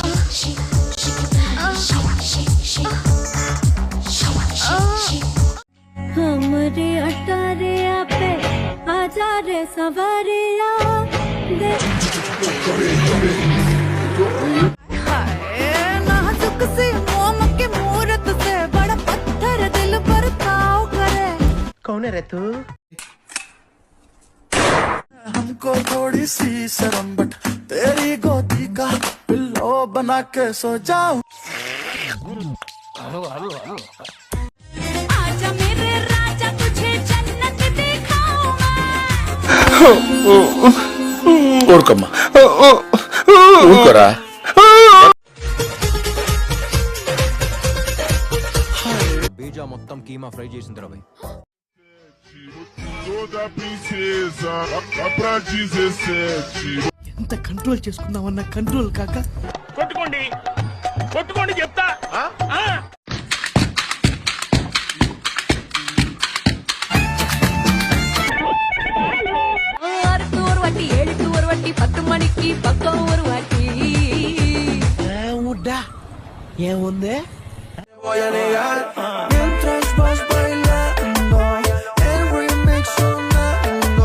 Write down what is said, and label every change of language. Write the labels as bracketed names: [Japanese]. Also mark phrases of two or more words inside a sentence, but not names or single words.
[Hindi] हमरे अटारे पे आजा रे सवारिया दे हाय नाजुक से मोम के मूरत से बड़ा पत्थर दिल पर ताव करे कौन है रे तू? हमको थोड़ी सी शर्म बट तेरी गोदी का पिल्लो बना के सो जाऊं. आजा मेरे राजा तुझे जन्नत दिखाऊं [Telugu] ఊరుకోమ్మా, ఊరుకోరా. బీజా మొత్తం కీమా ఫ్రై చేసిన తర్వాత [Portuguese] Toda princesa, dá pra 17. [Telugu] ఎంత కంట్రోల్ చేసుకుందామన్నా కంట్రోల్ కాక కొట్టుకోండి కొట్టుకోండి చెప్తా. [Tamil] ஒரு வாட்டி 7 ஒரு வாட்டி 10 மணிக்கு பக்கம் ஒரு வாட்டி [Telugu] ఉడ్డా ఏముంది? [Spanish] Voy a negar mientras vas bailando el remix sonando.